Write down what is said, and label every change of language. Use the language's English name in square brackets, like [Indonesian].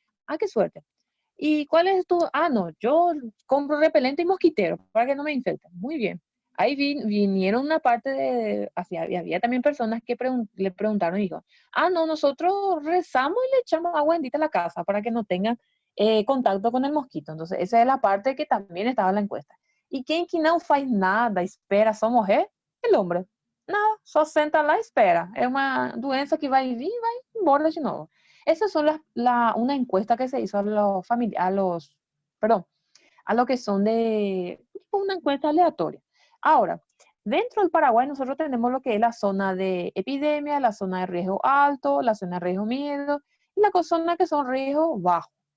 [Spanish] Ah, qué suerte. ¿Y cuál es tu? Ah, no, yo compro repelente y mosquitero para que no me infecten. Muy bien. Ahí vinieron una parte había también personas que le preguntaron y dijo, ah, no, nosotros rezamos y le echamos agua bendita a la casa para que no tengan contacto con el mosquito. Entonces, esa es la parte que también estaba en la encuesta. ¿Y quién que [Portuguese] no faz nada, espera, só morrer? [Spanish] El hombre. [Portuguese] Nada, só senta lá e espera. É uma doença que vai vir, vai [Spanish] importa si no. Esas son una encuesta que se hizo a los perdón, a lo que son de una encuesta aleatoria. Ahora, dentro del Paraguay nosotros tenemos lo que es la zona de epidemia, la zona de riesgo alto, la zona de riesgo medio y la zona que son riesgo bajo.